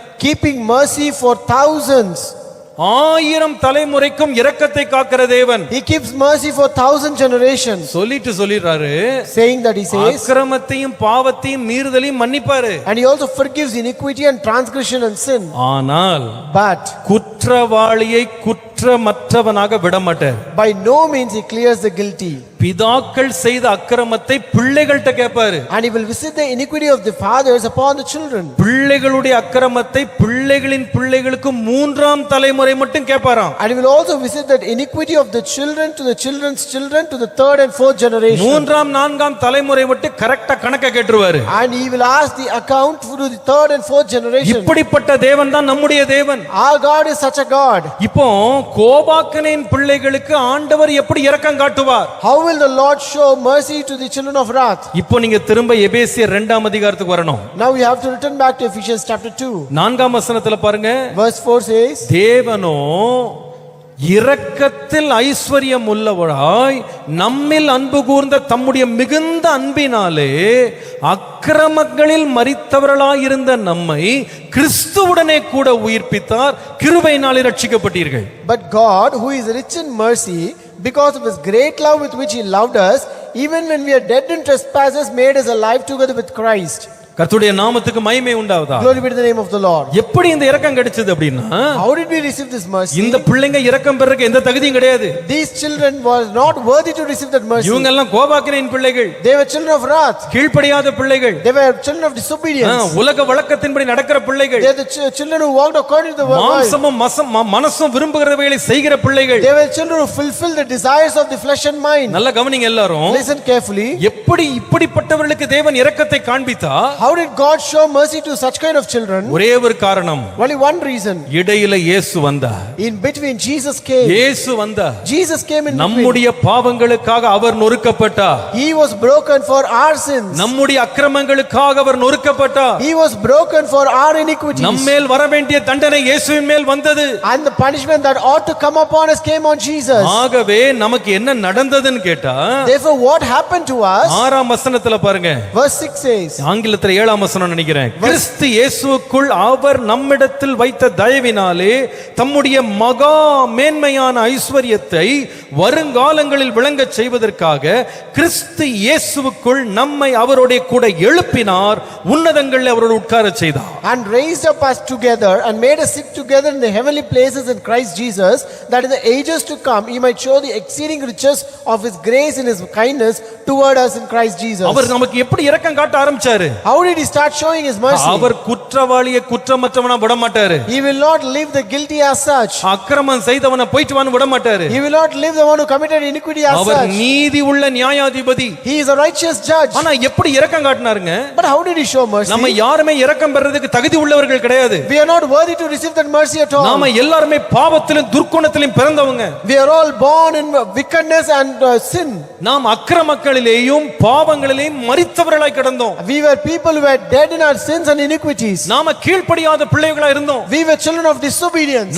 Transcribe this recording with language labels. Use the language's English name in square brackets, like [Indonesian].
[English] Keeping mercy for thousands. [Tamil] 1000 தலைமுறைக்கும் இரக்கத்தை காக்கிற தேவன். [English] He keeps mercy for 1000 generations. [Tamil] சொல்லிறாரு, [English] saying that he says, [Tamil] அக்கிரமத்தையும் பாவத்தையும் மீறுதலையும் மன்னிப்பாரு. [English] and he also forgives iniquity and transgression and sin. [Tamil] ஆனால் [English] but [Tamil] குற்றவாளியை குற்றமற்றவனாக விடமாட்டார். [English] by no means he clears the guilty. [Tamil] பிதாக்கள் செய்த அக்கிரமத்தை பிள்ளைகள்கிட்ட கேட்பாரு. [English] and he will visit the iniquity of the fathers upon the children. [Tamil] பிள்ளைகளுடைய அக்கிரமத்தை பிள்ளைகளின் பிள்ளைகளுக்கு 3ஆம் தலைமுறை மட்டும் கேட்பாராம். [English] and he will also visit that iniquity of the children to the children's children to the 3rd and 4th generation. [Tamil] 3ஆம் 4ஆம் தலைமுறை மட்டும் கரெக்ட்டா கணக்க கேட்றுவாரு. [English] and he will ask the account to the 3rd and 4th generation. [Tamil] இப்படிப்பட்ட தேவன் தான் நம்முடைய தேவன். [English] our God is such a God. [Tamil] இப்போ கோபாக்கனின் பிள்ளைகளுக்கு ஆண்டவர் எப்படி இரக்கம் காட்டுவார்? [English] how will the Lord show mercy to the children of wrath? [Tamil] இப்போ நீங்க திரும்ப எபேசியர் 2ஆம் அதிகாரத்துக்கு வரணும். [English] now we have to return back to Ephesians chapter 2. [Tamil] 4ஆம் வசனத்துல பாருங்க. [English] verse 4 says, [Tamil] தேவனோ இரக்கத்தில் ஐஸ்வர்யம் உள்ளவராய் நம்மில் அன்பு கூர்ந்த தம்முடைய மிகுந்த அன்பினாலே அக்கிரமங்களில் மரித்தவர்களாயிருந்த நம்மை கிறிஸ்துவுடனே கூட உயிர்ப்பித்தார், கிருபையினாலே ரட்சிக்கப்பட்டீர்கள். [English] but God, who is rich in mercy, because of his great love with which he loved us, even when we are dead in trespasses, made us alive together with Christ. [Tamil] கர்த்தருடைய நாமத்துக்கு மகிமை உண்டாவதா. [English] glory be to the name of the Lord. [Tamil] எப்படி இந்த இரக்கம் கிடைச்சது அப்படினா, [English] how did we receive this mercy? [Tamil] இந்த பிள்ளைங்க இரக்கம் பெறக்கு எந்த தகுதியும் கிடையாது. [English] these children were not worthy to receive that mercy. [Tamil] இவங்க எல்லாம் கோபாக்கினின் பிள்ளைகள். [English] they were children of wrath. [Tamil] கீழ்ப்படியாத பிள்ளைகள். [English] they were children of disobedience. [Tamil] உலக வழக்கத்தின்படி நடக்கிற பிள்ளைகள். [English] they were the children who walked according to the world. [Tamil] மாம்சமும் மனசும் விரும்புகிறவைகளை செய்கிற பிள்ளைகள். [English] they were children who fulfill the desires of the flesh and mind. [Tamil] நல்ல கவனிங்க எல்லாரும். [English] listen carefully. [Tamil] எப்படி இப்படிப்பட்டவர்களுக்கு தேவன் இரக்கத்தை காண்பித்தா? [English] how did God show mercy to such kind of children? [Tamil] ஒரே ஒரு காரணம். [English] only one reason. [Tamil] இடையில இயேசு வந்தார். [English] in between Jesus came. [Tamil] இயேசு வந்தார். [English] Jesus came in between. [Tamil] நம்முடைய பாவங்களுக்காக அவர் நொறுக்கப்பட்டார். [English] he was broken for our sins. [Tamil] நம்முடைய அக்கிரமங்களுக்காக அவர் நொறுக்கப்பட்டார். [English] he was broken for our iniquities. [Tamil] நம்மேல் வர வேண்டிய தண்டனை இயேசுவின் மேல் வந்தது. [English] and the punishment that ought to come upon us came on Jesus. [Tamil] ஆகவே நமக்கு என்ன நடந்ததுன்னு கேட்டா, [English] therefore what happened to us? [Tamil] 6ஆம் வசனத்துல பாருங்க. [English] verse 6 says, [Tamil] ஆங்கிலத்துல 7ஆம் வசனம் நினைக்கிறேன். கிறிஸ்து இயேசுவுக்குள் அவர் நம்மிடத்தில் வைத்த தயவினாலே தம்முடைய மகா மேன்மையான ஐஸ்வரியத்தை வருங்காலங்களில் விளங்கச் செய்வதற்காக கிறிஸ்து இயேசுவுக்குள் நம்மை அவரோட கூட எழுப்பினார், உன்னதங்களில் அவரோடு உட்கார செய்தார். [English] and raised up us together and made us sit together in the heavenly places in Christ Jesus, that in the ages to come he might show the exceeding riches of his grace and his kindness toward us in Christ Jesus. [Tamil] அவர் நமக்கு எப்படி இரக்கம் காட்ட ஆரம்பிச்சாரு? [English] how did he start showing his mercy? [Tamil] அவர் குற்றவாளியை குற்றமற்றவனா விட மாட்டாரு. [English] he will not leave the guilty as such. [Tamil] அக்கிரமம் செய்தவனை போயிட்டு வான்னு விட மாட்டாரு. [English] he will not leave the one who committed iniquity as [Tamil] our [English] such. [Tamil] நீதி உள்ள நியாயாதிபதி. [English] he is a righteous judge. [Tamil] ஆனா எப்படி இரக்கம் காட்டினாருங்க? [English] but how did he show mercy? [Tamil] நம்ம யாருமே இரக்கம் பெறதுக்கு தகுதி உள்ளவர்கள் கிடையாது. [English] we are not worthy to receive that mercy at all. [Tamil] நாம எல்லாரும் பாவத்திலும் துர்க்குணத்திலும் பிறந்தவங்க. [English] we are all born in wickedness and sin. [Tamil] நாம் அக்கிரமங்களிலேயும் பாவங்களிலேயும் மரித்தவர்களாய் கிடந்தோம். [English] we were people who were dead in our sins and iniquities. [Tamil] நாம கீழ்ப்படியாத பிள்ளைகளா இருந்தோம். [English] we were children of disobedience.